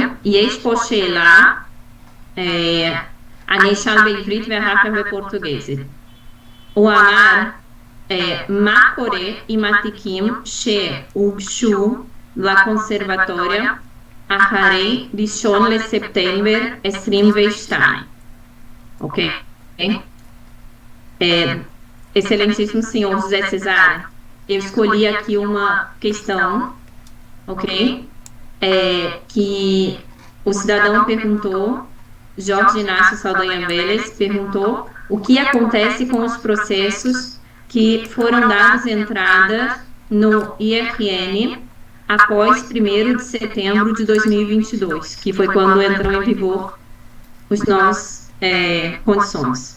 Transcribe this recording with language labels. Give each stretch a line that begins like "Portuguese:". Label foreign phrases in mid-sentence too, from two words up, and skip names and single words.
Hebrew: יש פה שאלה, אני אשאל בעברית ואחר כך בפורטוגזית. הוא אמר, מה קורה עם התיקים שהוגשו לקונסרבטוריה אחרי 1 לספטמבר 22? Ok?
Portuguese: Excelentíssimo senhor José Cesário, eu escolhi aqui uma questão, ok? Que o cidadão perguntou, Jorge Inácio Saldanha Vélez perguntou o que acontece com os processos que foram dados entrada no IRN após 1º de setembro de 2022, que foi quando entrou em vigor os novos condições.